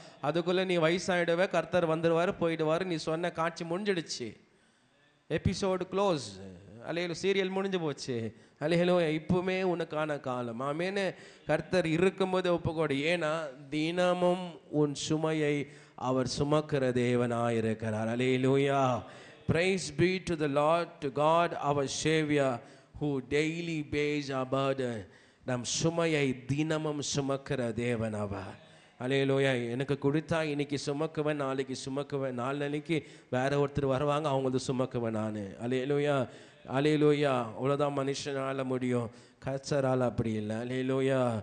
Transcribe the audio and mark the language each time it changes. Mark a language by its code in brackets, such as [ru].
[ta] அதுக்குள்ளே நீ வயசாயிடுவே, கர்த்தர் வந்துடுவார் போயிடுவார். நீ சொன்ன காட்சி முடிஞ்சிடுச்சு, எபிசோடு க்ளோஸ். அல்லேலூயா. சீரியல் முடிஞ்சு போச்சு. அல்லேலூயா. இப்பவுமே உனக்கான காலம். ஆமென். கர்த்தர் இருக்கும்போது ஒப்புக்கொடு. ஏன்னா தினமும் உன் சுமையை அவர் சுமக்கிற தேவனாயிருக்கிறார். அல்லேலூயா. [en] Praise be to the Lord, to God our Savior, who daily bears our burden. [ta] நம் சுமையை தினமும் சுமக்கிற தேவன் அவர். அல்லேலூயா. எனக்கு கொடுத்தா இன்னைக்கு சுமக்குவேன், நாளைக்கு சுமக்குவேன், நாளைக்கு வேற ஒருத்தர் வருவாங்க, அவங்களது சுமக்குவேன் நான். அல்லேலூயா. அல்லேலூயா. அவ்வளோதான் மனுஷனால் முடியும், கர்த்தரால் அப்படி இல்லை. அல்லேலூயா.